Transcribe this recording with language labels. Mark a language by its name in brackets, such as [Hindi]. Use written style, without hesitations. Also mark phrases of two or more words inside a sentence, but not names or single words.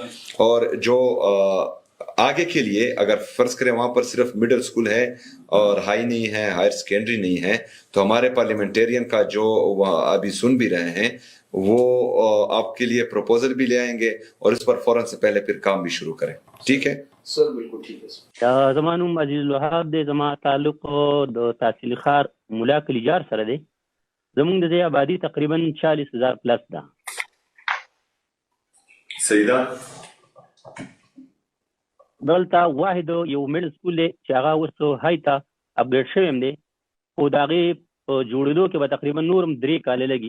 [Urdu] اور جو آگے کے لیے اگر فرض کریں وہاں پر صرف [English] middle school [Urdu] ہے اور ہائی نہیں ہے، [English] higher secondary [Urdu] نہیں ہے، تو ہمارے پارلیمنٹیرین کا جو ابھی سن بھی رہے ہیں وہ آپ کے لیے پروپوزل بھی لے آئیں گے اور اس پر فوراً سے پہلے پھر کام بھی شروع کریں. ٹھیک ہے سر؟ بالکل ٹھیک ہے سر. [Pashto] زمان عزیز الوهاب دے، زما تعلق د تحصیل خار ملا کلیجار سره دی. زمونږ د دې آبادی تقریبا 40,000 پلس ده. سیدہ دلته واحد یو [English] middle school [Pashto] دی چې هغه اوس های ته اپډیټ شوی هم دی، خو د هغې په جوړېدو کې به تقریبا نور هم 3 کاله لګي.